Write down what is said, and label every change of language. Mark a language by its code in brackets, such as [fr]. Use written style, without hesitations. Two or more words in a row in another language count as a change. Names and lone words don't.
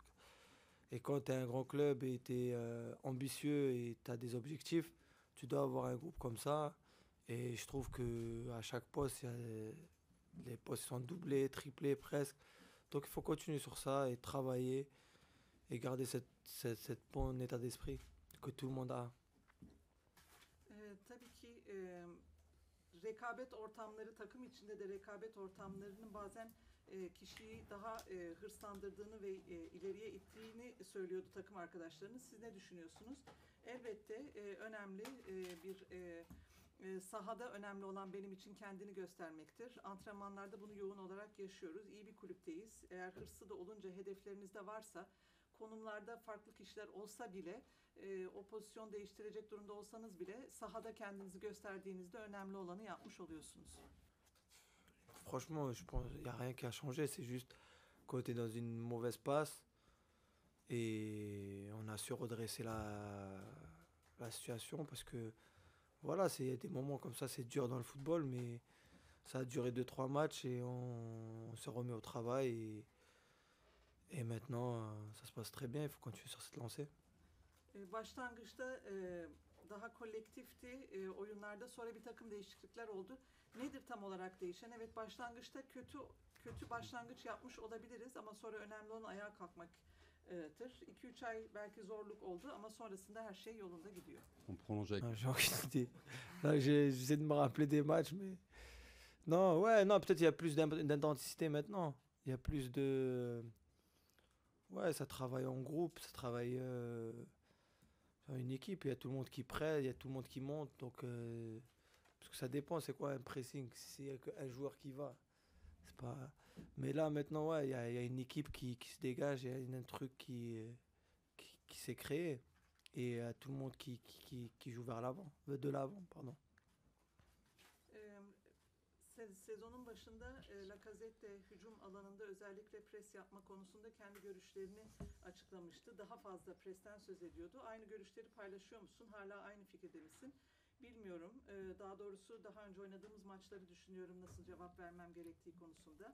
[fr] Et quand tu es un grand club et tu es ambitieux et tu as des objectifs, tu dois avoir un groupe comme ça. Et je trouve qu'à chaque poste, les postes sont doublés, triplés presque. Donc il faut continuer sur ça et travailler et garder cette bon état d'esprit que tout le monde a. [tr] Tabii ki rekabet ortamları, takım içinde de rekabet ortamlarının bazen kişiyi daha hırslandırdığını ve ileriye ittiğini söylüyordu takım arkadaşlarınız. Siz ne düşünüyorsunuz? Elbette önemli bir sahada önemli olan benim için kendini göstermektir. Antrenmanlarda bunu yoğun olarak yaşıyoruz. İyi bir kulüpteyiz. Eğer hırslı da olunca, hedeflerinizde varsa, konumlarda farklı kişiler olsa bile, o pozisyon değiştirecek durumda olsanız bile sahada kendinizi gösterdiğinizde önemli olanı yapmış oluyorsunuz. [fr] Franchement, je pense qu'il n'y a rien qui a changé. C'est juste quand tu es dans une mauvaise passe et on a su redresser la situation parce que voilà, il y a des moments comme ça, c'est dur dans le football, mais ça a duré 2-3 matchs et on se remet au travail et maintenant ça se passe très bien, il faut continuer sur cette lancée. [tr] Başlangıçta daha kolektifti oyunlarda, sonra bir takım değişiklikler oldu. Nedir tam olarak değişen? Evet, başlangıçta kötü başlangıç yapmış olabiliriz ama sonra önemli olan ayağa kalkmaktır. 2-3 ay belki zorluk oldu ama sonrasında her şey yolunda gidiyor. [fr] On prolonge avec. J'ai aucune idée. Là, j'essaie de me rappeler des matchs, mais non, ouais, non, peut-être il y a plus d'intensité maintenant. Il y a plus de, ouais, ça travaille en groupe, ça travaille une équipe. Il y a tout le monde qui presse, il y a tout le monde qui monte, donc parce que ça dépend, c'est quoi un pressing, s'il y a qu'un joueur qui va. C'est pas. Mais là, maintenant, ouais, il y a une équipe qui se dégage, il y a un truc qui s'est créé. Et tout le monde qui joue vers l'avant, de l'avant, pardon. [tr] Sezonun başında Lacazette hücum alanında özellikle pres yapma konusunda kendi görüşlerini açıklamıştı. Daha fazla presten söz ediyordu. Aynı görüşleri paylaşıyor musun? Hala aynı fikirde misin? Bilmiyorum. Daha doğrusu daha önce oynadığımız maçları düşünüyorum nasıl cevap vermem gerektiği konusunda.